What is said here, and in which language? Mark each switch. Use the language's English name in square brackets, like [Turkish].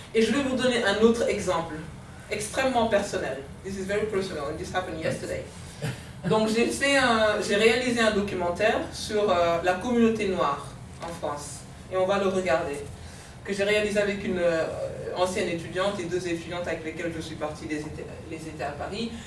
[French] Et je vais vous donner un autre exemple, extrêmement personnel. [English] This is very personal and this happened yesterday. [French] Donc j'ai réalisé un documentaire sur la communauté noire en France. Et on va le regarder. Que j'ai réalisé avec une ancienne étudiante et 2 étudiantes avec lesquelles je suis partie les étés à Paris.